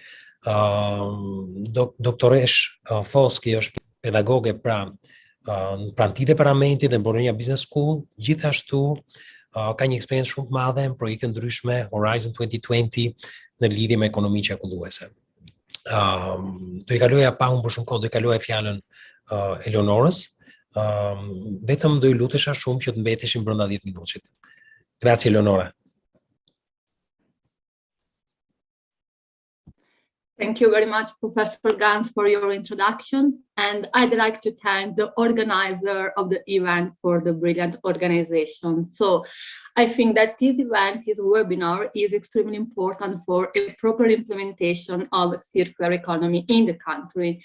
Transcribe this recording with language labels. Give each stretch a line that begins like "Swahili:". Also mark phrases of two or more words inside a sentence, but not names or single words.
Albanian: Doktoresh Foschi është pedagoge pranë këtij departamenti dhe në Bologna Business School, gjithashtu ka një eksperiencë shumë të madhe në projekte ndryshme Horizon 2020 në lidhje me ekonominë qarkulluese. Do i kaloja pa humbur shumë kohë, do i kaloja fjalën Eleonorës. Vetëm do i lutesha shumë që të mbeteshim brenda 10 minutësh.
Italian: Grazie Eleonora.
English: Thank you very much, Professor Gans, for your introduction. And I'd like to thank the organizer of the event for the brilliant organization. So I think that this event, this webinar, is extremely important for a proper implementation of circular economy in the country.